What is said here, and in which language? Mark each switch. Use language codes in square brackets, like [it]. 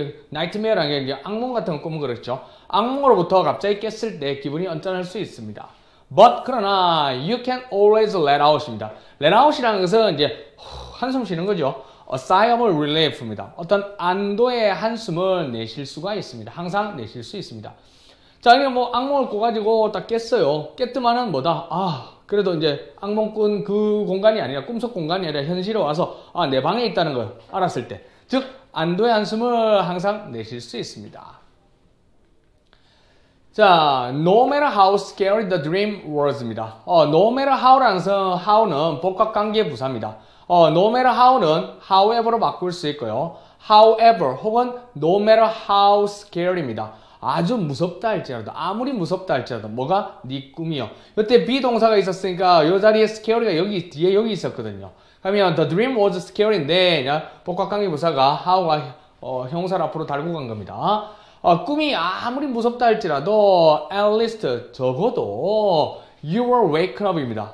[ko] nightmare라는 게 악몽 같은 거 꾸면 그렇죠. 악몽으로부터 갑자기 깼을 때 기분이 언짢을 수 있습니다. [en] But [ko] 그러나 [en] you can always let out입니다. [ko] let out이라는 것은 이제 한숨 쉬는 거죠. [en] A sigh of relief입니다. [ko] 어떤 안도의 한숨을 내쉴 수가 있습니다. 항상 내쉴 수 있습니다. 자, 이게 뭐 악몽을 꿔가지고 딱 깼어요. 깼더만은 뭐다? 그래도 이제 악몽 꾼 그 공간이 아니라 꿈속 공간이 아니라 현실에 와서 내 방에 있다는 걸 알았을 때, 즉 안도의 한숨을 항상 내쉴 수 있습니다. [en] 자, no matter how scary the dream was입니다. [ko] no matter how라는 것은 how는 복합관계 부사입니다. no matter how는 however로 바꿀 수 있고요. however 혹은 no matter how scary입니다. 아주 무섭다 할지라도, 아무리 무섭다 할지라도, 뭐가? 네 꿈이요. 이때 비동사가 있었으니까 이 자리에 scary가 여기 뒤에 여기 있었거든요. 그러면 the dream was scary인데 복합관계 부사가 how가 형사를 앞으로 달고 간 겁니다. 꿈이 아무리 무섭다 할지라도 at least 적어도 [en] you were waken up [ko] 입니다.